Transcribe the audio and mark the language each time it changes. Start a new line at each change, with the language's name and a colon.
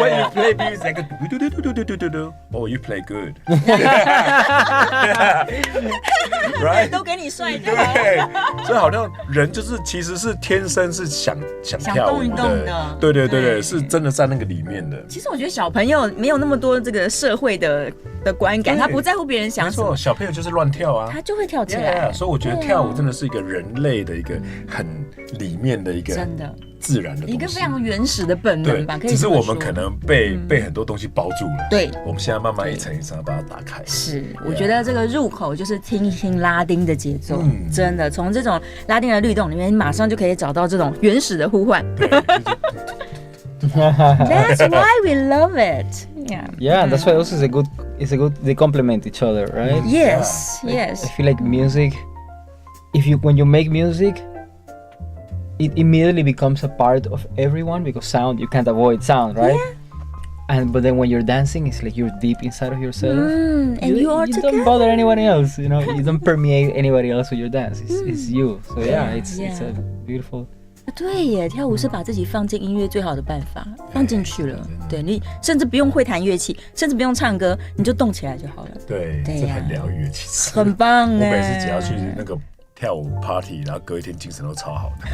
English: When you play music, like oh, you play good. Right?
Chinese: 都给你帅掉。对，所以好像人其实是天生是想跳舞的，对，是真的在那个里面的。其实我觉得小朋友没有那么多这个社会的观感，他不在乎别人想什么。没错，小朋友就是乱跳啊，他就会跳起来。所以我觉得跳舞真的是一个人类的一个很里面的一个真的自然的东西，一个非常原始的本能吧。只是我们可能被很多东西包住了。对，我们现在慢慢一层一层把它打开。是，我觉得这个入口就是听一听拉丁的节奏，真的从这种拉丁的律动里面，你马上就可以找到这种原始的呼唤。
English: That's why we love it. Yeah, that's why also it's a good they complement each other, right? Yes. I feel like music, when you make music, it immediately becomes a part of everyone, because sound, you can't avoid sound, right? But then when you're dancing, it's like you're deep inside of yourself. And you don't bother anyone else, you don't permeate anybody else with your dance. It's you. So it's a beautiful.
Chinese: 对耶，跳舞是把自己放进音乐最好的办法，放进去了。对，你甚至不用会弹乐器，甚至不用唱歌，你就动起来就好了。对，这很疗愈，其实很棒哎。我每次只要去那个跳舞 party， 然后隔一天精神都超好